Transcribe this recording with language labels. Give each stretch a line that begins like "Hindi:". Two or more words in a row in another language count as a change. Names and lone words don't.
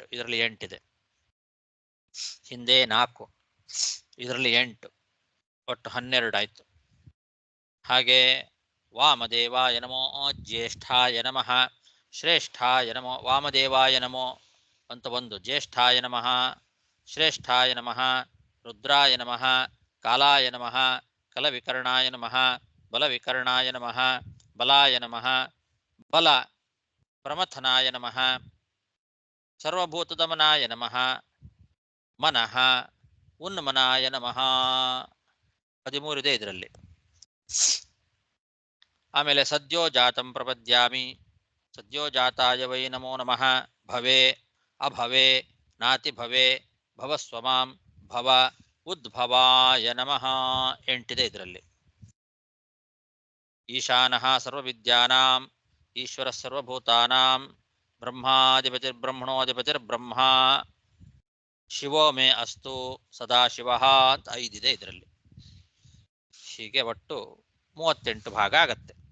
Kannada: ಇದರಲ್ಲಿ 8 ಇದೆ. ಹಿಂದೆ 4, ಇದರಲ್ಲಿ 8, ಒಟ್ಟು 12 ಆಯ್ತು.
Sanskrit: ಹಾಗೆ ವಾಮದೇವಾಯ ನಮೋ ಜ್ಯೇಷ್ಠಾಯ ನಮಃ ಶ್ರೇಷ್ಠಾಯ ನಮೋ ವಾಮದೇವಾಯ ನಮೋ ಅಂತ 1, ಜ್ಯೇಷ್ಠಾಯ ನಮಃ ಶ್ರೇಷ್ಠಾಯ ನಮಃ ರುದ್ರಾಯ ನಮಃ ಕಾಲಾಯ ನಮಃ ಕಲವಿಕರ್ಣಾಯ ನಮಃ ಬಲವಿಕರ್ಣಾಯ ನಮಃ ಬಲಾಯ ನಮಃ ಬಲ ಪ್ರಮಥನಾಯ ನಮಃ ಸರ್ವಭೂತದಮನಾಯ ನಮಃ ಮನಃ ಉನ್ಮನಾಯ ನಮಃ
Kannada: 13 ಇದೆ ಇದರಲ್ಲಿ.
Sanskrit: ಆಮೇಲೆ ಸದ್ಯೋ ಜಾತಂ ಪ್ರಪದ್ಯಾಮಿ ಸದ್ಯೋ ಜಾತಾಯ ವೈ ನಮೋ ನಮಃ ಭವೇ ಅಭವೇ ನಾತಿ ಭವೇ ಭವಸ್ವಮಾಂ ಭವ ಉದ್ಭವಾಯ ನಮಃ
Kannada: 8 ಇದೆ ಇದರಲ್ಲಿ.
Sanskrit: ಈಶಾನಃ ಸರ್ವವಿದ್ಯಾನಾಂ ಈಶ್ವರ ಸರ್ವಭೂತಾನಾಂ ಬ್ರಹ್ಮಾಧಿಪತಿರ್ಬ್ರಹ್ಮಣೋಧಿಪತಿರ್ಬ್ರಹ್ಮ ಶಿವೋ ಮೇ ಅಸ್ತು ಸದಾಶಿವಃ
Kannada: ಅಂತ 5 ಇದೆ ಇದರಲ್ಲಿ. ಹೀಗೆ ಒಟ್ಟು 38 ಭಾಗ ಆಗತ್ತೆ.